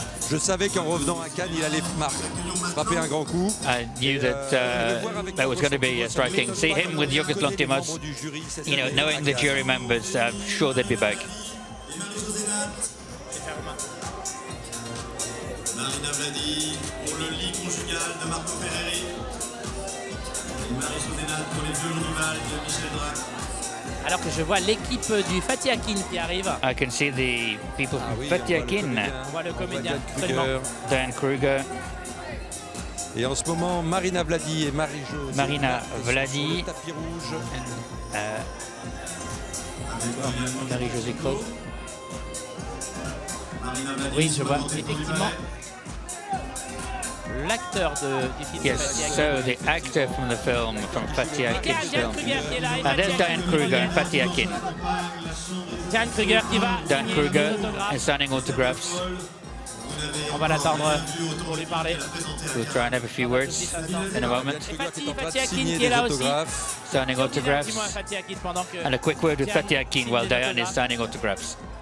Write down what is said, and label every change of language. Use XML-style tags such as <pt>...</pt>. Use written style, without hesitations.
<fr>Je savais qu'en revenant à Cannes, il allait frapper un grand coup.</fr> <en>I knew that that was going to be striking. See him with Yorgos Lanthimos, you know, knowing the jury members, I'm sure they'd be back.</en> <fr>Marina Vladi pour le lit conjugal de Marco Ferreri. Et Marie-Jo Denat pour les violons du Val de Michel Drac. Alors que je vois l'équipe du Fatih Akin qui arrive.</fr> <en>I can see the people from Fatih Akin.</en> <fr>On voit le comédien, absolument. Dan Kruger. Et en ce moment, Marina Vladi et Marie-Jo. Marina Vladi. Sur le tapis rouge. Marie-Josée Crowe. Oui, je vois effectivement l'acteur du film.</fr> <en>Yes, so the actor from the film, from Fatih Akin's film. And there's Dan Kruger and Fatih Akin.</en> <fr>Dan Kruger qui va</fr> <en>Dan Kruger is signing autographs.</en> <fr>On va l'attendre pour lui parler.</fr> <en>We'll try and have a few words in a moment.</en> <fr>Fatih Akin qui est là aussi.</fr> <en>Signing autographs. And a quick word with Fatih Akin while Diane is signing autographs.</en>